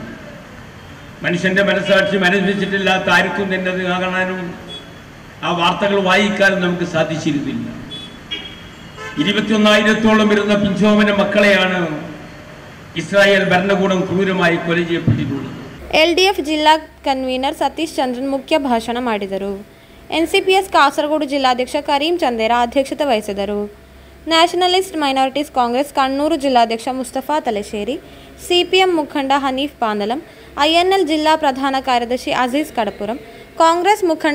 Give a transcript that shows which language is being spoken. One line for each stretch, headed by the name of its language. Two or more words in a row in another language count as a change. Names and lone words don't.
Malayalam: മനുഷ്യൻ്റെ മനസ്സാക്ഷി അനുഭവിച്ചിട്ടില്ലാത്ത ആർക്കും തന്നെ അത് കാണാനും ആ വാർത്തകൾ വായിക്കാനും നമുക്ക് സാധിച്ചിരുന്നില്ല. 21,000-ഓളം വരുന്ന പിഞ്ചോമന മക്കളെയാണ് ഇസ്രായേൽ ഭരണകൂടം ക്രൂരമായി കൊല ചെയ്യപ്പെട്ടിട്ടുള്ളത്.
Kannada: ಎಲ್ಡಿಎಫ್ ಜಿಲ್ಲಾ ಕನ್ವೀನರ್ ಸತೀಶ್ ಚಂದ್ರನ್ ಮುಖ್ಯ ಭಾಷಣ ಮಾಡಿದರು. ಎನ್ಸಿಪಿಎಸ್ ಕಾಸರಗೋಡು ಜಿಲ್ಲಾಧ್ಯಕ್ಷ ಕರೀಂ ಚಂದೇರ ಅಧ್ಯಕ್ಷತೆ ವಹಿಸಿದರು. ನ್ಯಾಷನಲಿಸ್ಟ್ ಮೈನಾರಿಟೀಸ್ ಕಾಂಗ್ರೆಸ್ ಕಣ್ಣೂರು ಜಿಲ್ಲಾಧ್ಯಕ್ಷ ಮುಸ್ತಫಾ ತಲೆಶೇರಿ, ಸಿಪಿಎಂ ಮುಖಂಡ ಹನೀಫ್ ಪಾಂದಲಂ, ಐಎನ್ಎಲ್ ಜಿಲ್ಲಾ ಪ್ರಧಾನ ಕಾರ್ಯದರ್ಶಿ ಅಜೀಜ್ ಕಡಪುರಂ, ಕಾಂಗ್ರೆಸ್ ಮುಖಂಡ